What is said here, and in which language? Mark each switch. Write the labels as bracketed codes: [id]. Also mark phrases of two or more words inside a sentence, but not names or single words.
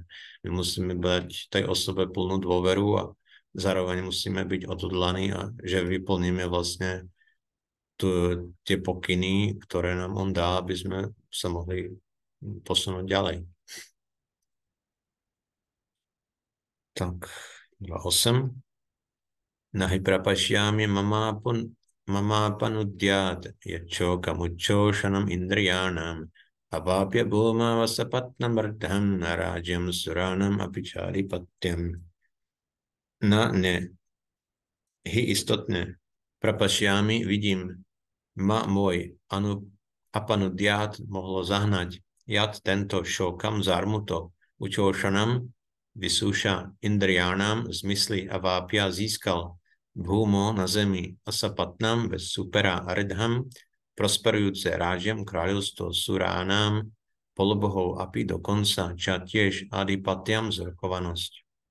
[sk] My musíme dať tej osobe plnú dôveru a zároveň musíme byť odhodlaní a že vyplníme vlastne tie pokyny, ktoré nám on dá, aby sme sa mohli posunúť ďalej. Tak, 2.8. [sa] Nahi prapašyami mamapanudyat yacho kamuchošanam indriyanam avapya bhuma vasapatnam ardham narajam suranam apicharipatyam. [sk] Hi istotne prapašyami vidím môj apanudyat mohlo zahnať jad tento šokam zármutok učošanam vysúša indriánam zmysly a vápia získal bhúmo na zemi asapatnam bez supera aridham prosperujúce rážem kráľovstvo suránám polobohov api dokonca ča tiež adipatiam zvrchovanosť.